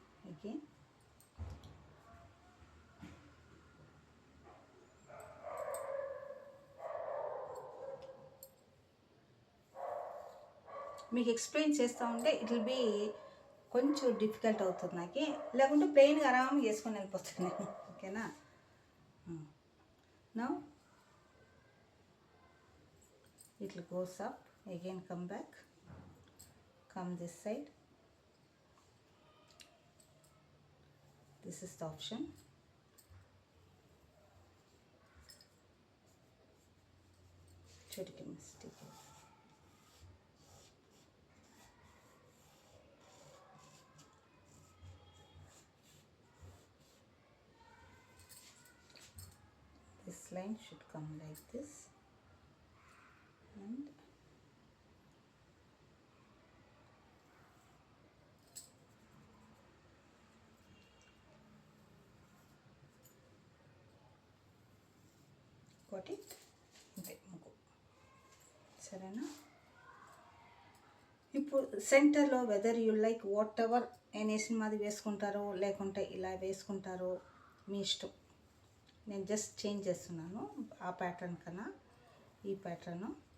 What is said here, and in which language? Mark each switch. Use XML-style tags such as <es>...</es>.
<te>Again మీకు explain చేస్తూ ఉంటే</te> <en>it will be</en> <te>కొంచెం డిఫికల్ట్ అవుతుంది నాకు. లేకుంటే ప్లెయిన్గా ఆరామ్గా వేసుకొని వెళ్ళిపోతాను నేను. ఓకేనా?</te> <en>Now it will goes up, again come back, come this side. This is the option. Chutki mistake. line should come like this, and got it.</en> <te>అంతే ముగ్గు సరేనా. ఇప్పుడు సెంటర్లో</te> <en>whether you like whatever</en> <te>నేను వేసినది వేసుకుంటారో లేకుంటే ఇలా వేసుకుంటారో మీ ఇష్టం. నేను జస్ట్ చేంజ్ చేస్తున్నాను ఆ ప్యాటర్న్ కన్నా ఈ ప్యాటర్ను.</te>